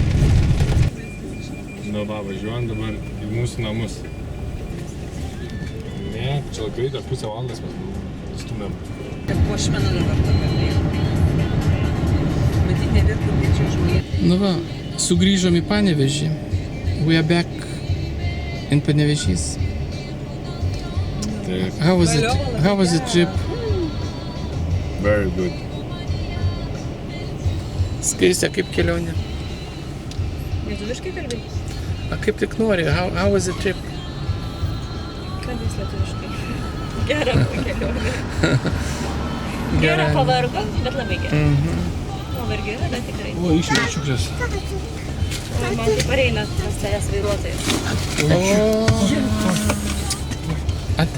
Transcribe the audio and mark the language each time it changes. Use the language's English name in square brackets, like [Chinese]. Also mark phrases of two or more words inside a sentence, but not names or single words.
[Lithuanian] Nu, va, važiuojam dabar į mūsų namus. Ne, čia greitą pusę valandos mes stumėm. Puošmena dabar tokia. Matyt, nevirtų greičiau žmonės. Nu va, sugrįžom į Panevėžį. [English] We are back in Panevėžys. [Lithuanian] Taip, [English] How was the trip? very good. [Lithuanian] Skaistė, kaip kelionė? Lietuviškai kalbėjai? A, kaip tik nori, [English] how was the trip? [Lithuanian] Kalbės lietuviškai. Gera kelionė. Gera pavargo, bet labai gera. Pavargi yra, bet tikrai. O, išėjau šiukšlės. O man tai pareina tas tavęs vairuotojas. O, ate visiems.